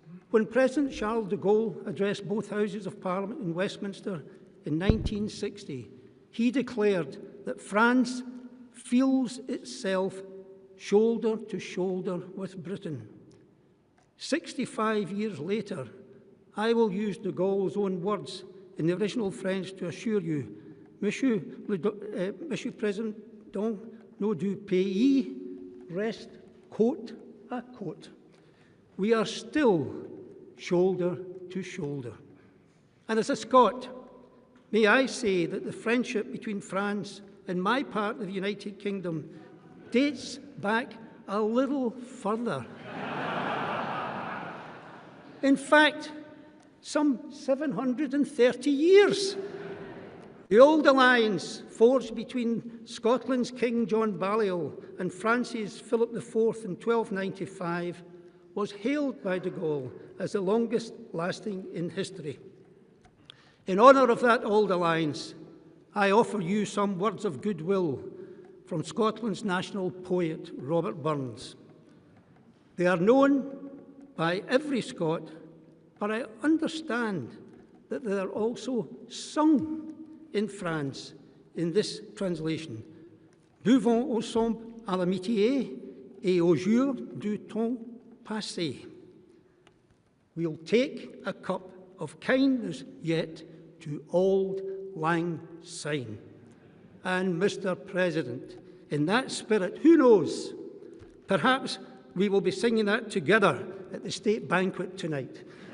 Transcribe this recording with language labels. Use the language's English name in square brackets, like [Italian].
[English] When President Charles de Gaulle addressed both Houses of Parliament in Westminster in 1960, he declared that France feels itself shoulder to shoulder with Britain. 65 years later, I will use de Gaulle's own words in the original French to assure you, Monsieur President, [French] no du pays reste côte à côte. [English] We are still shoulder to shoulder. And as a Scot, may I say that the friendship between France and my part of the United Kingdom dates back a little further. In fact, some 730 years. The old alliance forged between Scotland's King John Balliol and France's Philip IV in 1295 was hailed by de Gaulle as the longest lasting in history. In honour of that old alliance, I offer you some words of goodwill from Scotland's national poet, Robert Burns. They are known by every Scot, but I understand that they are also sung in France in this translation. [French] Buvons ensemble à l'amitié et au jour du temps passé. [English] We'll take a cup of kindness yet to auld lang syne. And Mr. President, in that spirit, who knows, perhaps we will be singing that together at the state banquet tonight.